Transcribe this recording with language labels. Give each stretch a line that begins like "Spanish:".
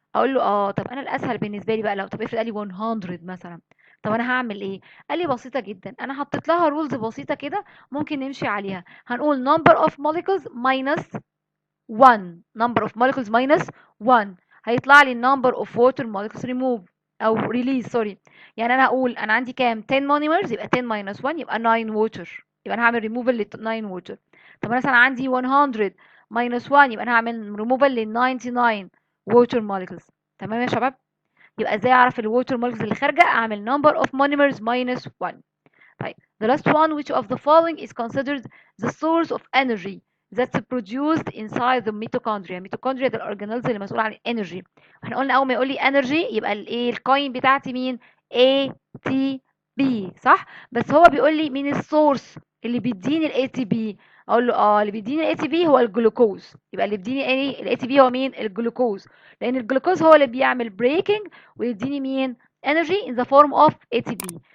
Arabic: اقول له طب انا الاسهل بالنسبه لي بقى لو طب افرض قال لي 100 مثلا، طب انا هعمل ايه؟ قال لي بسيطه جدا، انا حطيت لها رولز بسيطه كده ممكن نمشي عليها. هنقول
English: number of molecules minus 1
Arabic: number of molecules minus 1 هيطلع لي number of water molecules remove او release سوري. يعني انا هقول انا عندي كام 10 monomers يبقى 10 minus 1 يبقى 9 water، يبقى انا هعمل removal ل 9 water. طب انا مثلا عندي 100 minus 1 يبقى انا هعمل removal ل 99 water molecules. تمام يا شباب؟ يبقى ازاي اعرف الووتر molecules اللي خارجه؟ اعمل
English: number of monomers minus 1. طيب the last one which of the following is considered the source of energy that's produced inside the mitochondria.
Arabic: mitochondria ده الاورجانيلز اللي مسؤول عن الانرجي. احنا قلنا اول ما يقول لي energy يبقى الايه الكاين بتاعتي مين ATP صح، بس هو بيقول لي مين السورس اللي بيديني الاي تي بي. اقول له اللي بيديني الاي تي بي هو الجلوكوز، يبقى اللي بيديني ايه الاي تي بي هو مين الجلوكوز، لان الجلوكوز هو اللي بيعمل بريكنج ويديني مين
English: energy in the form of ATP.